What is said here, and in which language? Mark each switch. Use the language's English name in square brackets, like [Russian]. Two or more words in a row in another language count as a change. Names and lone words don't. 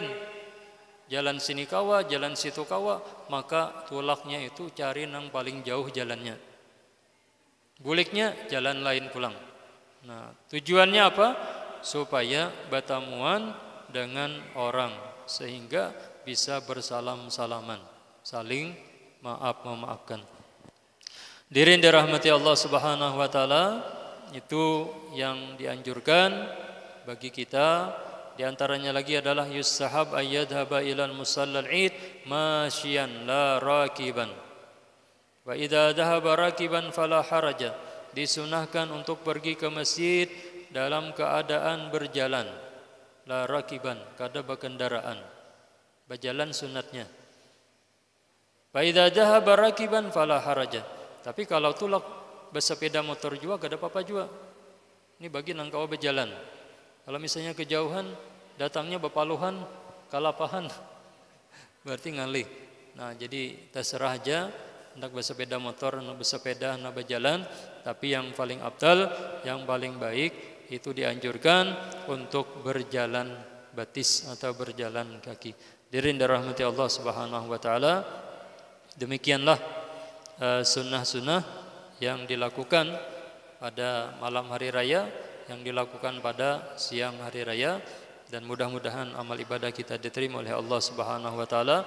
[Banjar] Jalan sini kawa, jalan situ kawa, maka tulaknya itu cari nang paling jauh jalannya. Buliknya jalan lain pulang. Nah, tujuannya apa? Supaya batamuan dengan orang, [Indonesian] sehingga bisa bersalam-salaman, saling memaafkan. Diri dirahmati Allah [Arabic] سبحانه وتعالى, [Indonesian] itu yang dianjurkan bagi kita. Di antaranya lagi adalah [Arabic] يستحب أن يذهب إلى المصلى العيد ماشيا لا راكبا. وإذا ذهب راكبا فلا حرج. [Indonesian] Disunahkan untuk pergi ke masjid dalam keadaan berjalan. [Arabic] لا راكبا, [Banjar] kada berkendaraan. Berjalan sunatnya. [Arabic] وإذا ذهب راكبا فلا حرج. [Banjar] Tapi kalau tulak bersepeda motor juga kada apa-apa juga. Ini bagi nang kawa berjalan. Kalau misalnya kejauhan, datangnya bepaluhan, kalapahan, berarti ngalih. [Indonesian] Nah, jadi terserah aja, hendak bersepeda motor, hendak bersepeda, hendak berjalan. Tapi yang paling afdal, yang paling baik, itu dianjurkan untuk berjalan batis atau berjalan kaki. Dirin dirahmati Allah [Arabic] سبحانه وتعالى. [Indonesian] Demikianlah sunnah-sunnah yang dilakukan pada malam hari raya, yang dilakukan pada siang hari raya, dan mudah-mudahan amal ibadah kita diterima oleh Allah [Arabic] سبحانه وتعالى.